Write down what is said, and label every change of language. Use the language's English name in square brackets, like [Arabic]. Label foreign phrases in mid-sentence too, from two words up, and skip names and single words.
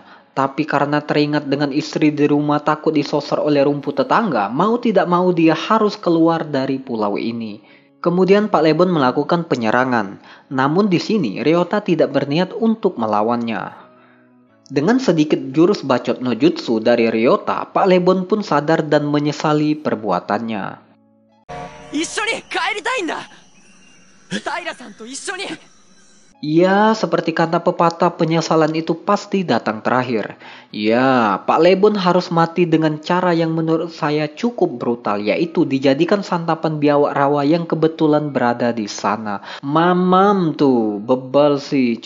[Indonesian] Tapi karena teringat dengan istri di rumah takut disosor oleh rumput tetangga, mau tidak mau dia harus keluar dari pulau ini. Kemudian Pak Lebon melakukan penyerangan, namun di sini Ryota tidak berniat untuk melawannya. Dengan sedikit jurus bacot [Japanese] の術 [Indonesian] dari Ryota, Pak Lebon pun sadar dan menyesali perbuatannya. [Japanese] 一緒に帰りたいんだ。平さんと一緒に。 [Indonesian] Ya, seperti kata pepatah, penyesalan itu pasti datang terakhir. Ya, Pak Lebon harus mati dengan cara yang menurut saya cukup brutal, yaitu dijadikan santapan biawak rawa yang kebetulan berada di sana. Mamam tuh, bebal sih.